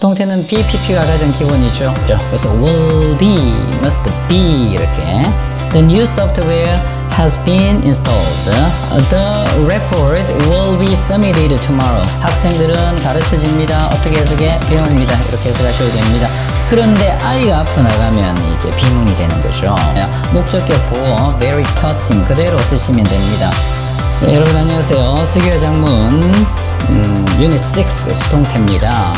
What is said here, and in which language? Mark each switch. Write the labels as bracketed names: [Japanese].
[Korean] 수동태는 BPP가 가장 기본이죠. 그래서 [English] will be, must be [Korean] 이렇게. [English] The new software has been installed. The report will be submitted tomorrow. [Korean] 학생들은 가르쳐집니다. 어떻게 해석해? 배웁니다. 이렇게 해석하셔도 됩니다. 그런데 아이가 앞으로 나가면 이제 비문이 되는 거죠. 목적격 보호 [English] very touching [Korean] 그대로 쓰시면 됩니다. 네, 여러분 안녕하세요. 스기와 장문 유닛 6 수동태입니다.